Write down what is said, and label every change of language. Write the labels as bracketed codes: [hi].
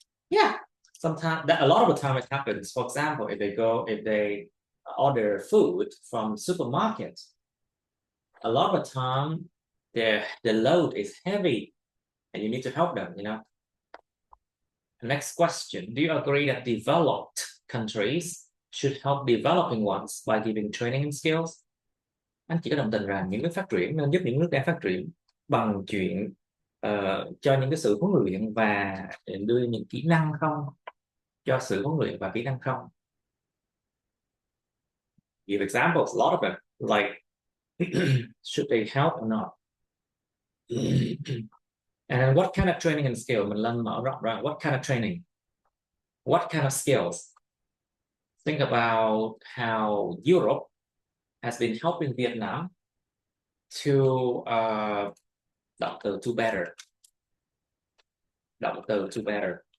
[en] Yeah, sometimes a lot of the time it happens. For example, if they order food from supermarket, a lot of the time the load is heavy and you need to help them, you know. Next question. Do you agree that developed countries should help developing ones by giving training and skills? [vi] Anh chỉ có đồng tình rằng những nước phát triển nên giúp những nước đang phát triển bằng chuyện cho những cái sự huấn luyện và đưa những kỹ năng không? Cho sự huấn luyện và kỹ năng không? [en] Give examples, a lot of them, like should they help or not? And what kind of training and skill? [vi] Mình lên mở rộng ra. [en] What kind of training? What kind of skills? Think about how Europe has been helping Vietnam to động từ to better. [vi] Động từ [en] to better.